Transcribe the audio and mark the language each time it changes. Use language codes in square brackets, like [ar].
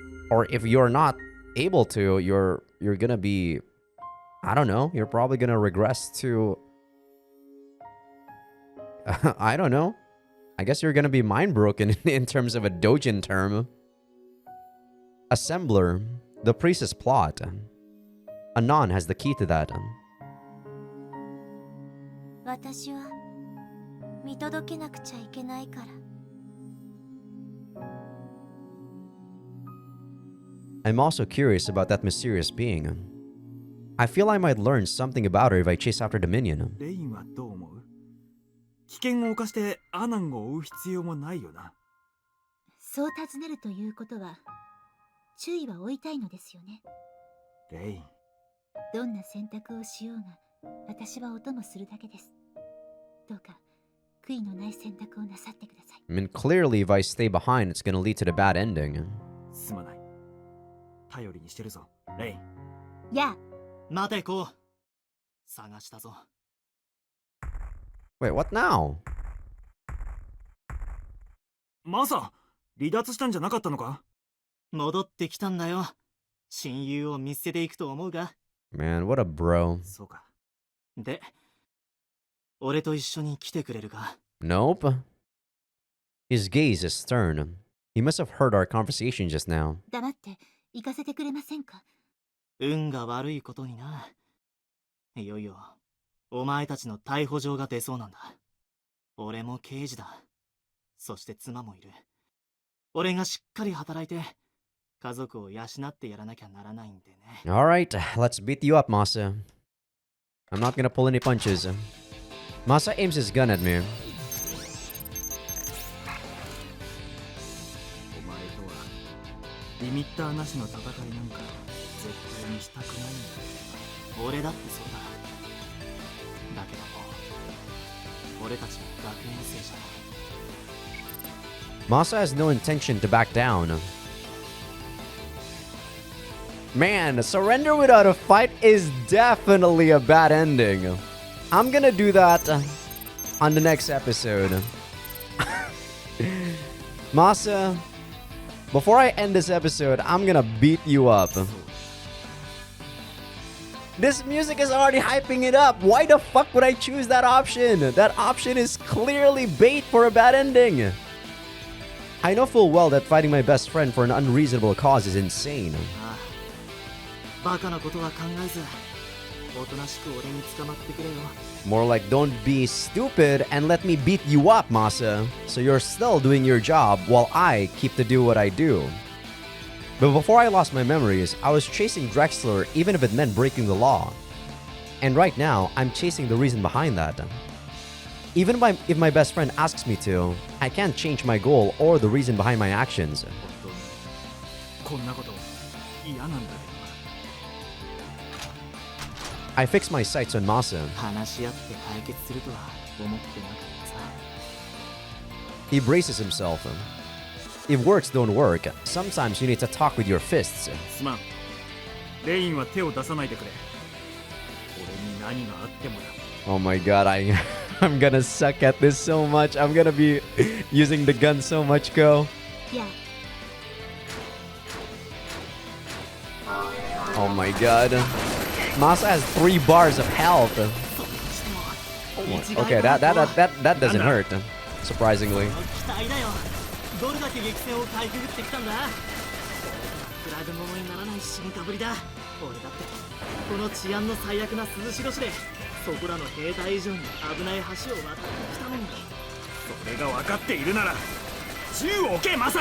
[en] Or if you're not able to, you're gonna be, I don't know, you're probably gonna regress to I don't know. I guess you're gonna be mind broken in terms of a Dojin term. Assembler, the priest's plot. Anon has the key to that. [ja] 私は見届けなくちゃいけないから。 [en] I'm also curious about that mysterious being. I feel I might learn something about her if I chase after Dominion. [ja] レインはどう思う？危険を冒してアナンを追う必要もないよな。そう尋ねるということは、注意は置いたいのですよね。レイン。どんな選択をしようが、私はお供するだけです。どうか悔いのない選択をなさってください。 [en] I mean, clearly if I stay behind, it's gonna lead to the bad ending. [ja] すまない。頼りにしてるぞ、レイン。やあ、待てこう。探したぞ。 [en] Wait, what now? [ja] マサ、離脱したんじゃなかったのか？戻ってきたんだよ。親友を見捨てていくと思うが。 [en] Man, what a bro. [ja] そうか。で、俺と一緒に来てくれるか？ [en] Nope. His gaze is stern. He must have heard our conversation just now. [ja] 黙って行かせてくれませんか？運が悪いことにな。いよいよ、お前たちの逮捕状が出そうなんだ。俺も刑事だ。そして妻もいる。俺がしっかり働いて、家族を養ってやらなきゃならないんでね。 [en] Alright, let's beat you up, Masa. I'm not gonna pull any punches. Masa aims his gun at me. [ja] お前とはリミッターなしの戦いなんか絶対にしたくないんだ。俺だってそうだ。だけどもう俺たちは学園生じゃない。 [en] Masa has no intention to back down. Man, surrender without a fight is definitely a bad ending. I'm gonna do that on the next episode. Masa, before I end this episode, I'm gonna beat you up. This music is already hyping it up. Why the fuck would I choose that option? That option is clearly bait for a bad ending. I know full well that fighting my best friend for an unreasonable cause is insane. [ja] バカなことは考えず、おとなしく俺に捕まってくれよ。 [en] More like, don't be stupid and let me beat you up, Masa. So you're still doing your job while I keep to do what I do. But before I lost my memories, I was chasing Drexler even if it meant breaking the law. And right now, I'm chasing the reason behind that. Even if my best friend asks me to, I can't change my goal or the reason behind my actions. [ja] こんなこと嫌なんだけど。 [en] I fix my sights on Masa. [ja] 話し合って解決するとは思ってなかったさ。 [en] He braces himself. If words don't work, sometimes you need to talk with your fists. [ja] すまん。レインは手を出さないでくれ。俺に何があってもだ。 [en] Oh my god, I'm gonna suck at this so much. I'm gonna be using the gun so much, Go. Yeah. Oh my god. Masa has 3 bars of health. Oh my, okay, that doesn't hurt, surprisingly. [ja] 期待だよ。どれだけ激戦をかいくぐってきたんだ。比べ物にならない進化ぶりだ。俺だってこの治安の最悪な涼し年でそこらの兵隊以上に危ない橋を渡ってきたのに。それが分かっているなら銃を置けマサ。